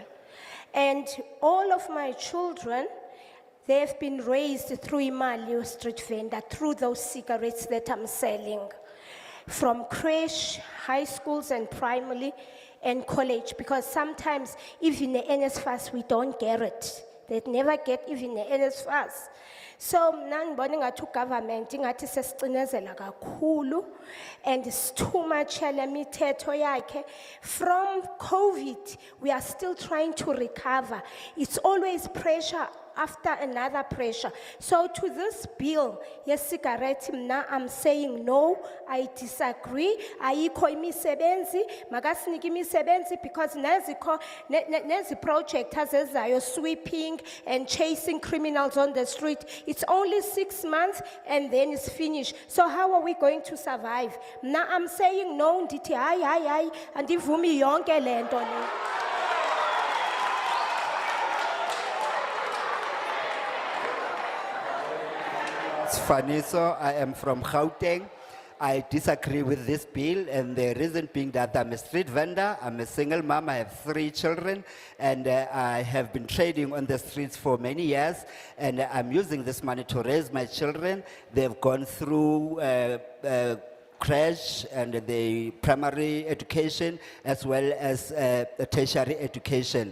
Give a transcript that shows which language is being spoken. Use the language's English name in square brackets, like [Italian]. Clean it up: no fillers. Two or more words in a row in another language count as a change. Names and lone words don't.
[English] And all of my children, they have been raised through Imali street vendor, through those cigarettes that I'm selling. From creche, high schools and primary and college, because sometimes even the NSFAS, we don't get it. They'd never get even the NSFAS. [Zulu] So ngibona ngathi government ingathi sesicinezela kakhulu [English] and it's too much [Zulu] yale mithetho yakhe. [English] From COVID, we are still trying to recover. It's always pressure after another pressure. So to this bill, yes, cigarette, now I'm saying no, I disagree. [Zulu] Ayikho imisebenzi, makasiniki imisebenzi [English] because [Zulu] nezi project hazezayo [English] sweeping and chasing criminals on the street. It's only 6 months and then it's finished. So how are we going to survive? Now I'm saying no, [Xhosa] ndithi hayi, andivumi yonke lento le. [English] Faniso, I am from Gauteng. I disagree with this bill, and the reason being that I'm a street vendor, I'm a single mom, I have 3 children, and I have been trading on the streets for many years, and I'm using this money to raise my children. They've gone through crash and the primary education as well as tertiary education.